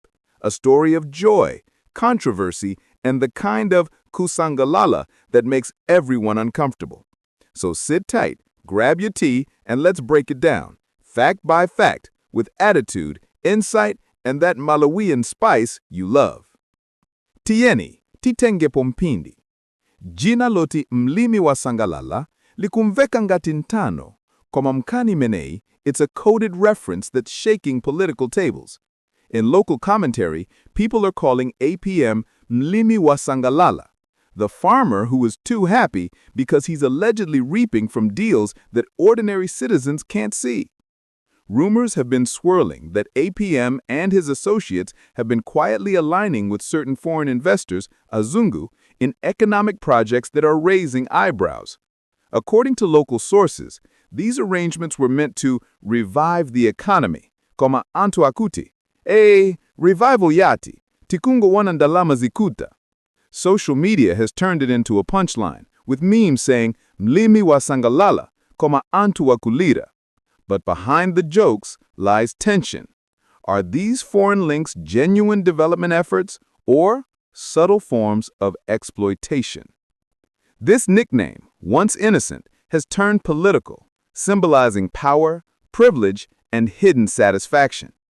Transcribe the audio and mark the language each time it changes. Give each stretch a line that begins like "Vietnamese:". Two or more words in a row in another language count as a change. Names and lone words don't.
English: A story of joy, controversy, and the kind of kusangalala that makes everyone uncomfortable. So sit tight, grab your tea, and let's break it down, fact by fact, with attitude, insight, and that Malawian spice you love.
Nyanja: Tieni, titenge pompindi. Jina loti Mlimi Wasangalala likumveka ngati ntano. Koma mkani menei,
English: it's a coded reference that's shaking political tables. In local commentary, people are calling APM Mlimi Wasangalala, the farmer who is too happy because he's allegedly reaping from deals that ordinary citizens can't see. Rumors have been swirling that APM and his associates have been quietly aligning with certain foreign investors, Azungu, in economic projects that are raising eyebrows. According to local sources, these arrangements were meant to revive the economy,
Nyanja: koma antu akuti, revival yati, tikungo wanandalama zikuta.
English: Social media has turned it into a punchline, with memes saying,
Nyanja: Mlimi Wasangalala, koma antu wakulira.
English: But behind the jokes lies tension. Are these foreign links genuine development efforts or subtle forms of exploitation? This nickname, once innocent, has turned political, symbolizing power, privilege, and hidden satisfaction.